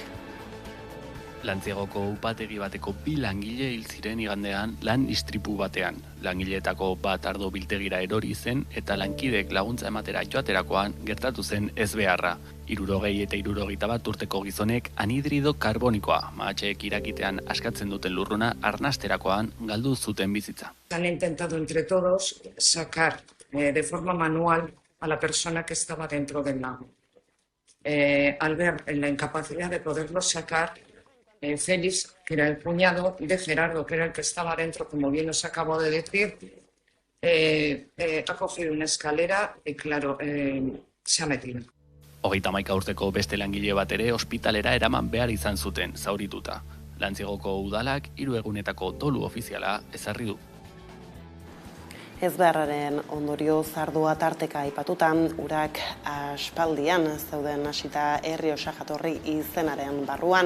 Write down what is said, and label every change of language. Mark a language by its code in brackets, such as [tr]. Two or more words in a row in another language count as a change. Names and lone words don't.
[eu] Lantzegoko upategi bateko 2 langile hil ziren igandean lan istripu batean. Langileetako bat ardo biltegira erori zen eta lankidek laguntza ematera joaterakoan gertatu zen ezbeharra. 60 eta 61 urteko gizonek anhidrido karbonikoa, mahatxeek irakitean askatzen duten lurruna arnasterakoan galdu zuten bizitza. [es] Han intentado entre todos sacar de forma manual a la persona que estaba dentro del lago. Al ver la incapacidad de poderlo sacar, Félix, que era el cuñado de Gerardo, que era el que estaba dentro, como bien os acabo de decir, ha cogido una escalera y, claro, se ha metido. [eu] 31 urteko beste langile bat ere ospitalera eraman behar izan zuten, zaurituta. Lantzegoko udalak 3 egunetako dolu ofiziala ezarri du. Ezbeharraren ondorio Ardoa tarteka aipatuta, urak aspaldian zeuden hasita Errioxa jatorri izenaren barruan.